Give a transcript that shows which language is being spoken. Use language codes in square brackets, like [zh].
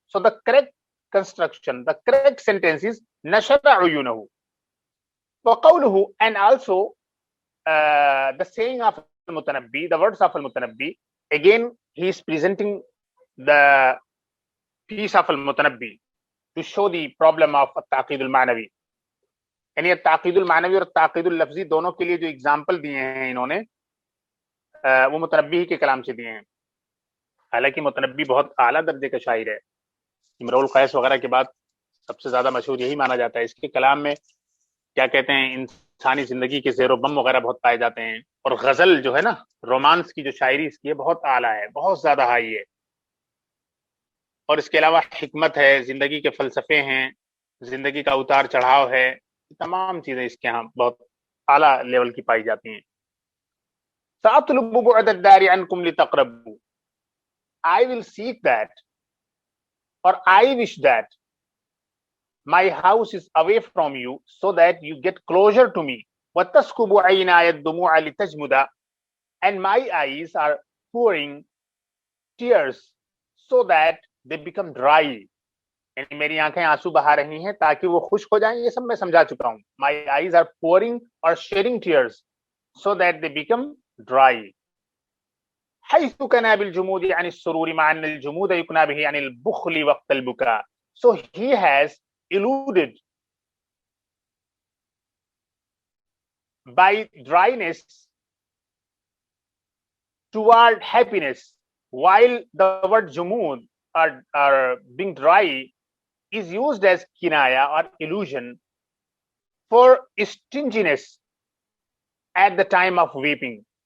[en] So the correct construction, the correct sentence is [ar] نشر عيونه. [en] وقوله, and also the saying of Al-Mutanabbi, the words of Al-Mutanabbi, again he is presenting the piece of Al-Mutanabbi to show the problem of At-Taqid al-Ma'nawi. [ur] یعنی التعقید المعنوی اور التعقید اللفظی دونوں کے لیے جو example دیے ہیں انہوں نے وہ متنبی کے کلام سے دیے ہیں. حالانکہ متنبی بہت اعلیٰ درجے کا شاعر ہے. امرؤ القیس وغیرہ کے بعد سب سے زیادہ مشہور یہی مانا جاتا ہے. اس کے کلام میں کیا کہتے ہیں انسانی زندگی کے زیر و بم وغیرہ بہت پائے جاتے ہیں. اور غزل جو ہے نا، رومانس کی جو شاعری اس کی ہے بہت اعلیٰ ہے، بہت زیادہ ہائی ہے. اور اس کے علاوہ حکمت ہے، زندگی کے فلسفے ہیں، زندگی کا اتار چڑھاؤ ہے، تمام چیزیں اس کے ہاں بہت اعلیٰ لیول کی پائی جاتی ہیں. [ar] سأطلب بعد الدار عنكم لتقربوا. [en] I will seek that, or I wish that my house is away from you so that you get closer to me. [ar] وتسكب عيناي الدموع لتجمد. [en] And my eyes are pouring tears so that they become dry. [ur] یعنی میری آنکھیں آنسو بہا رہی ہیں تاکہ وہ خشک ہو جائیں. یہ سب میں سمجھا چکا ہوں. [en] My eyes are pouring or shedding tears so that they become dry. [ar] حيث كنا بالجمود عن السرور مع أن الجمود يكنى به عن البخل وقت البكاء. [en] So he has eluded by dryness toward happiness, while the word jumud or being dry is used as kinaya or illusion for stinginess at the time of weeping.